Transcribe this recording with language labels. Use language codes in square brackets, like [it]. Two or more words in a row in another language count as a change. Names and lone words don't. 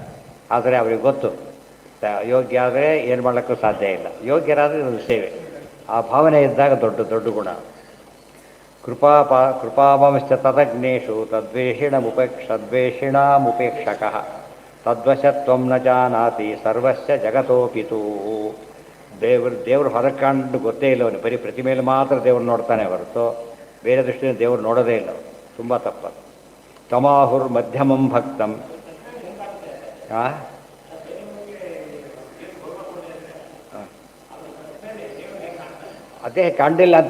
[kn] ಆದರೆ ಅವ್ರಿಗೆ ಗೊತ್ತು, ಯೋಗ್ಯ ಆದರೆ ಏನು ಮಾಡೋಕ್ಕೂ ಸಾಧ್ಯ ಇಲ್ಲ, ಯೋಗ್ಯರಾದರೆ ಒಂದು ಸೇವೆ. ಆ ಭಾವನೆ ಇದ್ದಾಗ ದೊಡ್ಡ ಗುಣ. [sa] ಕೃಪಾವಂಶ ತದಜ್ಞೇಷು ತದ್ವೇಷಿಣಾಮುಪೇಕ್ಷಕಃ ತದ್ವಶತ್ವಂ ನ ಜಾನಾತಿ ಸರ್ವಸ್ಯ ಜಗತೋಪಿತು. [kn] ದೇವ್ರು ಹೊರಗೆ ಕಂಡು ಗೊತ್ತೇ ಇಲ್ಲ ಅವನು. ಬರೀ ಪ್ರತಿಮೇಲೆ ಮಾತ್ರ ದೇವ್ರು ನೋಡ್ತಾನೆ ಹೊರತು ಬೇರೆ ದೃಷ್ಟಿಯಿಂದ ದೇವ್ರು ನೋಡೋದೇ ಇಲ್ಲ. ತುಂಬ ತಪ್ಪದು. [sa] ತಮಾಹುರ್ ಮಧ್ಯಮಂ ಭಕ್ತಂ. [kn] ಅದೇ ಕಂಡಿಲ್ಲ ಅಂತೆ.